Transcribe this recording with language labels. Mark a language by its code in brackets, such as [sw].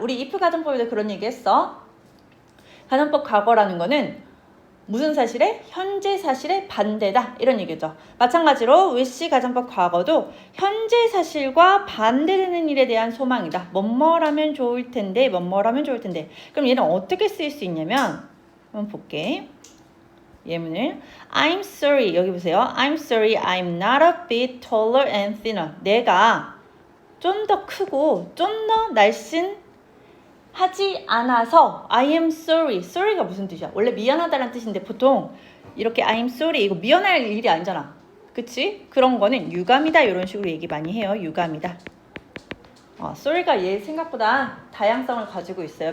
[ko] 우리 if 가정법에도 그런 얘기 했어. 가정법 과거라는 거는 무슨 사실에? 현재 사실의 반대다. 이런 얘기죠. 마찬가지로 wish 가정법 과거도 현재 사실과 반대되는 일에 대한 소망이다. 뭐뭐라면 좋을 텐데, 뭐뭐라면 좋을 텐데. 그럼 얘는 어떻게 쓰일 수 있냐면 한번 볼게. 예문을 [en] I'm sorry. [ko] 여기 보세요. [en] I'm sorry. I'm not a bit taller and thinner. [ko] 내가 좀 더 크고 좀 더 날씬하지 않아서 [en] I am sorry. [ko] sorry가 무슨 뜻이야? 원래 미안하다라는 뜻인데 보통 이렇게 [en] I am sorry [ko] 이거 미안할 일이 아니잖아. 그치? 그런 거는 유감이다 이런 식으로 얘기 많이 해요. 유감이다. sorry가 얘 생각보다 다양성을 가지고 있어요.